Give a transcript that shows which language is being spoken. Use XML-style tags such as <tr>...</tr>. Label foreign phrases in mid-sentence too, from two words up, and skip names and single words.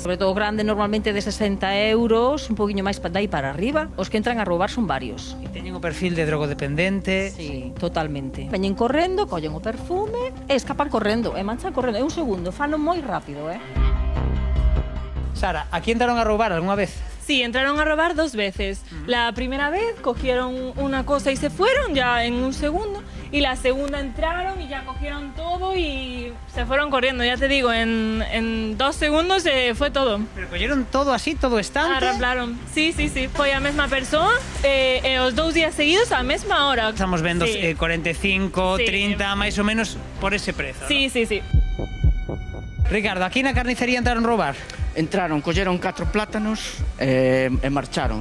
<gl>Sobre todo grande, normalmente de 60 euros, un poquinho máis dai para arriba. Os que entran a roubar son varios. E teñen o perfil de drogodependente? Sí, totalmente. Veñen correndo, collen o perfume e escapan correndo, e manchan correndo. É un segundo, fano moi rápido,</gl> <es>Sara, ¿aquí entraron a robar alguna vez? Sí, entraron a robar 2 veces. La primera vez cogieron una cosa y se fueron ya en un segundo. Y la segunda entraron y ya cogieron todo y se fueron corriendo. Ya te digo, en 2 segundos se fue todo. ¿Pero cogieron todo así, todo estante? Arreglaron. Sí.</es> <gl>Foi a mesma persoa e os 2 días seguidos a mesma hora. Estamos vendo 45, sí. 30, máis ou menos por ese prezo. Sí, ¿no? sí. Ricardo, aquí na carnicería entraron a roubar? Entraron, colleron 4 plátanos e marcharon.</gl>